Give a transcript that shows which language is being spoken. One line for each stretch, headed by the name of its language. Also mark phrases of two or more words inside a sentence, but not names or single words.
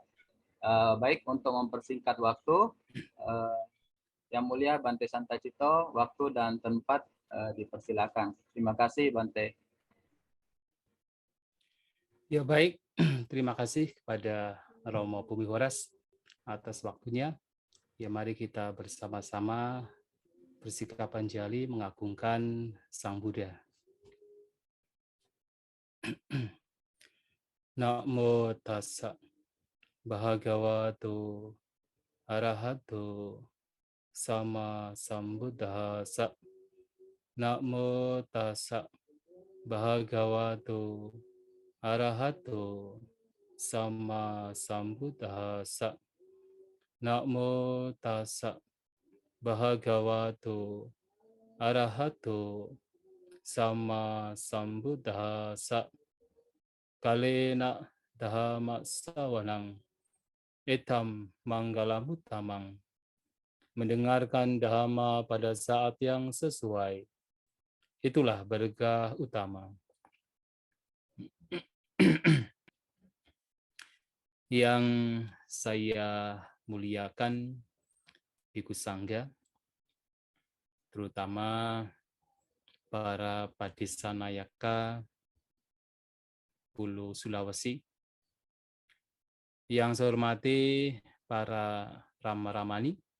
Indonesian: Baik, untuk mempersingkat waktu, Yang Mulia Bante Santa Cito, waktu dan tempat dipersilakan. Terima kasih Bante. Ya baik, terima kasih kepada Romo Bumi Horas atas waktunya. Ya mari kita bersama-sama bersikap anjali mengagungkan Sang Buddha.
Pali: Namo tassa bhagavato arahato sama sambuddhassa. Namo tassa bhagavato arahato sama sambuddhassa. Namo tassa bhagavato arahato sama sambuddhassa. Kalena dhamma sawanang etam manggalamuttamang.
Indonesian: Mendengarkan dhamma pada saat yang sesuai, itulah berkah utama. Yang saya muliakan Bhikkhu Sangga, terutama para Padisanayaka Pulau Sulawesi, yang saya hormati para Rama-Ramani,